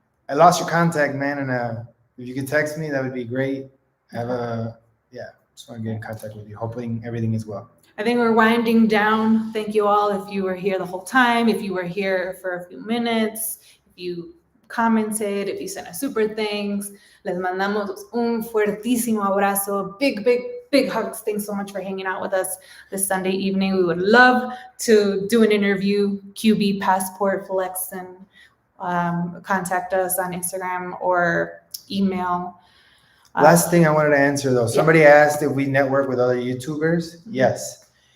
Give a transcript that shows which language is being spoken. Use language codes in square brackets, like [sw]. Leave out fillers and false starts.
[en] I lost your contact, man, and if you could text me, that would be great. Just want to get in contact with you. Hoping everything is well. I think we're winding down. Thank you all. If you were here the whole time, if you were here for a few minutes, if you commented, if you sent us super thanks. [es] Les mandamos un fuertísimo abrazo. [en] Big hugs. Thanks so much for hanging out with us this Sunday evening. We would love to do an interview. QB Passport Flex, and contact us on Instagram or email. Last thing I wanted to answer though. Somebody asked if we network with other YouTubers. Yes.